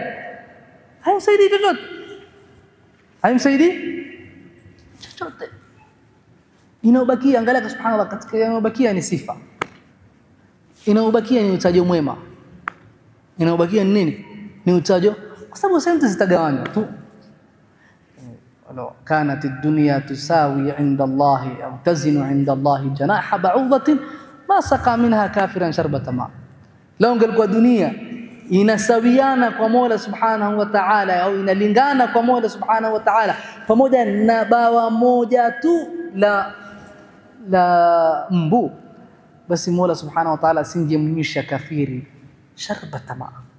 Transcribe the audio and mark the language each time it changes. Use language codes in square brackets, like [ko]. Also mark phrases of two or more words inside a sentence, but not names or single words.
[sw] Haimsaidii chochote. Haimsaidii chochote. Inaobakia, angalia subhanallah, katika inaobakia ni sifa. Inaobakia ni utajo mwema. Inaobakia ni nini? Ni utajo, kwa sababu sente zitagawanywa tu. [ar] ولو كانت الدنيا تساوي عند الله أو تزن عند الله جناح بعوضة ما سقى منها كافرا شربة ماء. [sw] Lao ingelikuwa dunia inasawiana kwa Mola [ar] سبحانه وتعالى [sw] au inalingana kwa Mola [ar] سبحانه وتعالى [sw] pamoja na bawa moja tu la mbu, basi Mola [ar] سبحانه وتعالى [sw] singemnyisha kafiri [ar] شربة ماء.